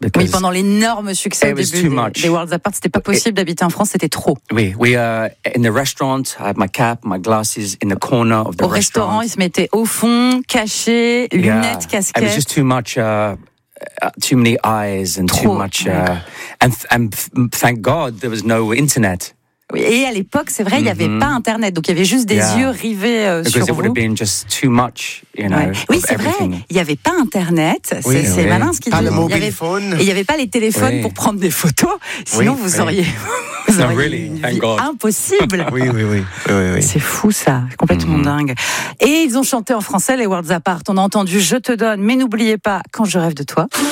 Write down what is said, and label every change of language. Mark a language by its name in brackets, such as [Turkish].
[French] Oui, pendant l'énorme succès au début des Worlds Apart, c'était pas possible d'habiter en France, c'était trop. [English] Oui, in the restaurant, I had my cap, my glasses in the corner of the restaurant. [French] Au restaurant, ils se mettaient au fond, cachés, lunettes, casquettes. [English] It was just too much... too many eyes and [French] trop, [English] too much, and thank God there was no internet. [French] Oui, et à l'époque, c'est vrai, il n'y avait pas internet, donc il y avait juste des yeux rivés sur vous. [English] Because it would have been just too much, you know. [French] Oui, c'est vrai, il n'y avait pas internet. C'est malin ce qu'il dit. Pas le mobile phone. Il n'y avait pas les téléphones pour prendre des photos. Sinon, vous auriez. Impossible. Oui. C'est fou ça, c'est complètement dingue. Et ils ont chanté en français les Worlds Apart. On a entendu Je te donne, mais n'oubliez pas Quand je rêve de toi.